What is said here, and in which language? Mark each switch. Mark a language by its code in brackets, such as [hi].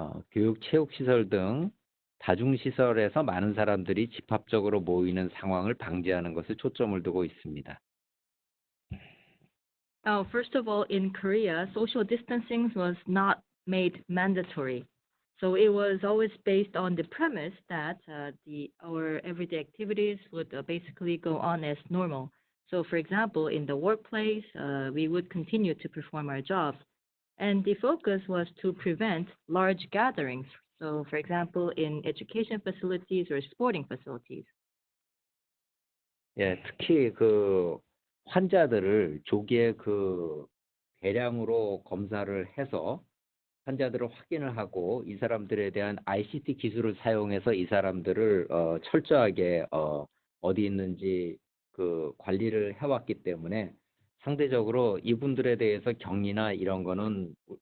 [ko] 교육, 체육시설 등 다중시설에서 많은 사람들이 집합적으로 모이는 상황을 방지하는 것에 초점을 두고 있습니다. [en] First of all, in Korea, social distancing was not made mandatory. So it was always based on the premise that our everyday activities would basically go on as normal. So for example, in the workplace, we would continue to perform our jobs. And the focus was to prevent large gatherings. So for example, in education facilities or sporting facilities. [ko] 예, 특히 그 환자들을 조기에 대량으로 검사를 해서 환자들을 확인을 하고 이 사람들에 대한 ICT 기술을 사용해서 이 사람들을 철저하게 어디 있는지 관리를 해왔기 때문에 상대적으로 이분들에 대해서 격리나 이런 거는